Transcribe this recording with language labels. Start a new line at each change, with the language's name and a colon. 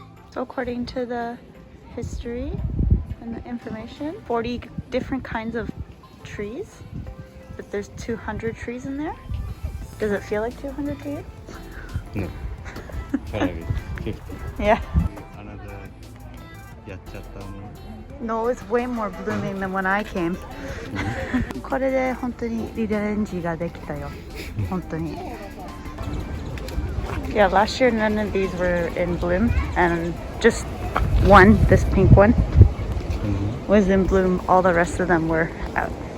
English: So according to the history and the information, 40 different kinds of trees, but there's 200 trees in there. Does it feel like 200 to you? No. Maybe 50. Yeah. Another
Japanese: yachatta.
English: No, it's way more blooming than when I came.
Japanese: これで本当にリベンジができたよ。本当に。
English: Yeah, last year none of these were in bloom, and just one, this pink one, was in bloom. All the rest of them were out.